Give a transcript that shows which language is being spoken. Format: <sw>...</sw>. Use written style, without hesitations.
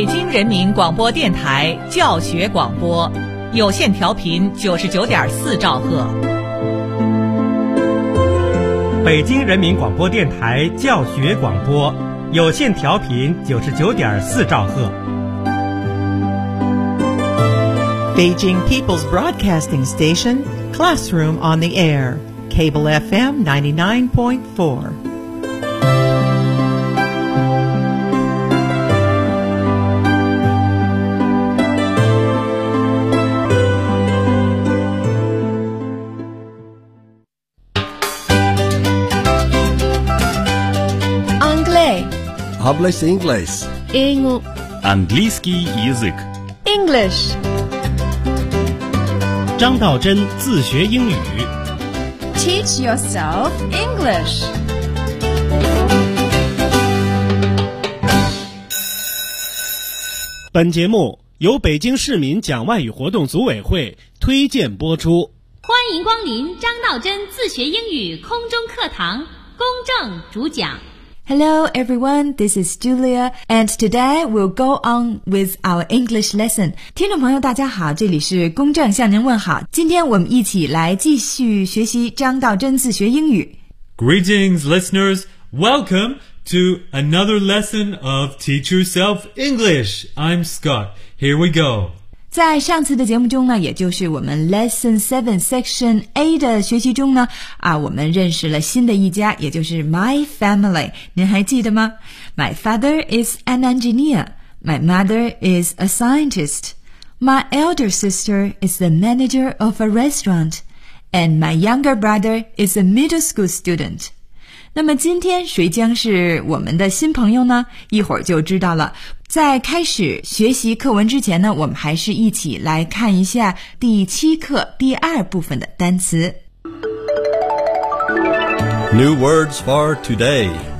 <zh>人民广播电台教学广播，有线调频99.4兆赫。北京人民广播电台教学广播，有线调频99.4兆赫。</zh> <en>Beijing People's Broadcasting Station, Classroom on the Air, Cable FM 99.4. English, English.</en> <ru>английский язык.</ru> <en>English.</en> <zh>张道真自学英语.</zh> <en>Teach yourself English.</en> <zh>本节目由北京市民讲外语活动组委会推荐播出。欢迎光临张道真自学英语空中课堂，公正主讲。</zh> <en>Hello everyone, this is Julia, and today we'll go on with our English lesson.</en> <zh>听众朋友大家好，这里是公正向您问好。今天我们一起来继续学习张道真自学英语。</zh> <en>Greetings listeners, welcome to another lesson of Teach Yourself English. I'm Scott, here we go.</en> <zh>在上次的节目中呢，也就是我们</zh> <en>Lesson 7 Section A</en> <zh>的学习中呢，我们认识了新的一家，也就是</zh> <en>My Family,</en> <zh>您还记得吗？</zh> <en>My father is an engineer. My mother is a scientist. My elder sister is the manager of a restaurant. And my younger brother is a middle school student.</en> <zh>那么今天谁将是我们的新朋友呢？一会儿就知道了。在开始学习课文之前呢，我们还是一起来看一下第七课第二部分的单词。</zh> <en>New words for today.</en>